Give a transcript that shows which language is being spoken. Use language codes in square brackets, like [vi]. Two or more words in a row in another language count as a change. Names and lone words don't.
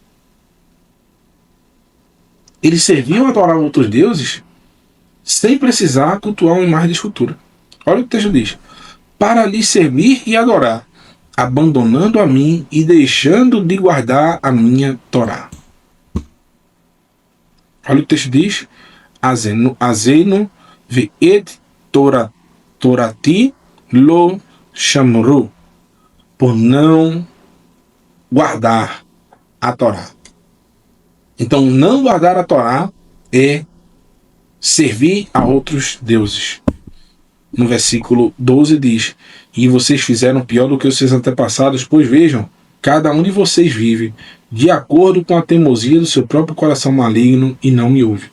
[pt] Eles serviam e adoravam outros deuses sem precisar cultuar uma imagem de escultura. Olha o que o texto diz. Para lhe servir e adorar, abandonando a mim e deixando de guardar a minha Torá. Olha o que o texto diz. [he] עזבו ואת תורתי לא שמרו. [pt] Por não guardar a Torá. Então, não guardar a Torá é servir a outros deuses. No versículo 12 diz: e vocês fizeram pior do que os seus antepassados, pois vejam, cada um de vocês vive de acordo com a teimosia do seu próprio coração maligno e não me ouve.